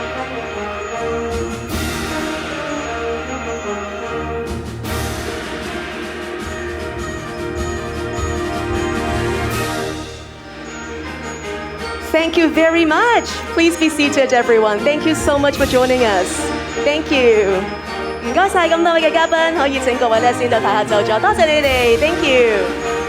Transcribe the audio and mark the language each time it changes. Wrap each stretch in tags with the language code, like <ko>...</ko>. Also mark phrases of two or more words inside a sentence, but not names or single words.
<en>Thank you very much. Please be seated, everyone. Thank you so much for joining us. Thank you.</en> <yue>唔該晒咁多位嘅嘉賓，可以請各位咧先到台下就座，多謝你哋。</yue> <en>Thank you.</en>